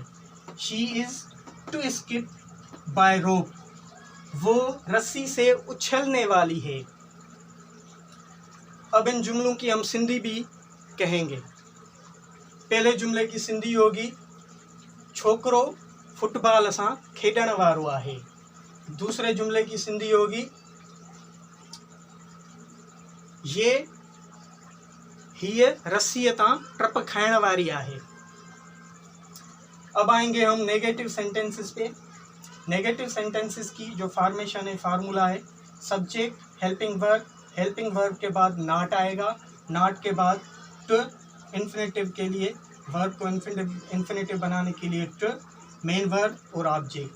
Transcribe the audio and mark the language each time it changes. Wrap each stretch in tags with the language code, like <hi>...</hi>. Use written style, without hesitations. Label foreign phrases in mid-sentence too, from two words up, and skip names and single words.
<en>She is to skip by rope,</en> <hi>वो रस्सी से उछलने वाली है। अब इन जुमलों की हम सिंधी भी कहेंगे। पहले जुमले की सिंधी होगी</hi> <sd>छोकरो फुटबॉल असां खेॾण वारो आहे।</sd> <hi>दूसरे जुमले की सिंधी होगी ये</hi> <sd>हीअ रस्सीअ तां टप खाइण वारी आहे।</sd> <hi>अब आएंगे हम</hi> <en>negative sentences</en> <hi>पे।</hi> <en>negative sentences</en> <hi>की जो फॉर्मेशन है, फार्मूला है,</hi> <en>subject helping verb</en> <hi>के बाद नॉट आएगा, नॉट के बाद टू, इन्फिनेटिव के लिए वर्ब को इन्फिनेटिव बनाने के लिए टू,</hi> <en>main verb</en> <hi>और ऑब्जेक्ट।</hi>